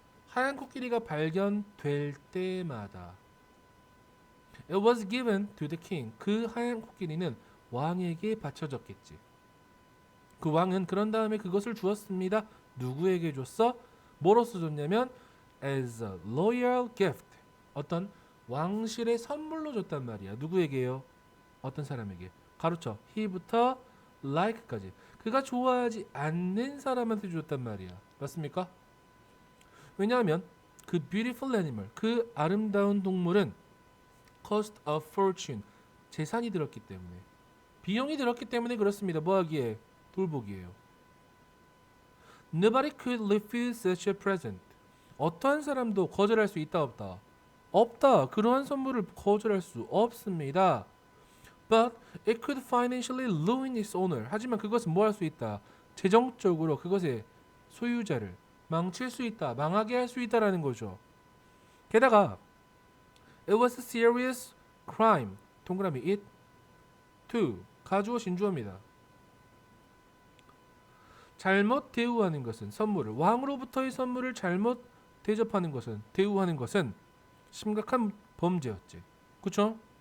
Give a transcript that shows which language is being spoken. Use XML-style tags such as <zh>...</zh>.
<ko>하얀 코끼리가 발견될 때마다</ko> <en>It was given to the king.</en> <ko>그 하얀 코끼리는 왕에게 바쳐졌겠지. 그 왕은 그런 다음에 그것을 주었습니다. 누구에게 줬어? 뭐로써 줬냐면</ko> <en>as a royal gift.</en> <ko>어떤 왕실의 선물로 줬단 말이야. 누구에게요? 어떤 사람에게. 가로쳐 he부터 like까지. 그가 좋아하지 않는 사람한테 줬단 말이야. 맞습니까? 왜냐하면 그</ko> <en>beautiful animal,</en> <ko>그 아름다운 동물은</ko> <en>cost a fortune,</en> <ko>재산이 들었기 때문에, 비용이 들었기 때문에 그렇습니다. 뭐하기에? 돌보기에요.</ko> <en>Nobody could refuse such a present.</en> <ko>어떠한 사람도 거절할 수 있다 없다. 없다. 그러한 선물을 거절할 수 없습니다.</ko> <en>But it could financially ruin its owner.</en> <ko>하지만 그것은 뭐 할 수 있다. 재정적으로 그것의 소유자를 망칠 수 있다. 망하게 할 수 있다라는 거죠. 게다가</ko> <en>it was a serious crime.</en> <ko>동그라미 it to 가주어 신주어입니다. 잘못 대우하는 것은 선물을 왕으로부터의 선물을 잘못 대접하는 것은 대우하는 것은 심각한 범죄였지. 그렇죠?</ko>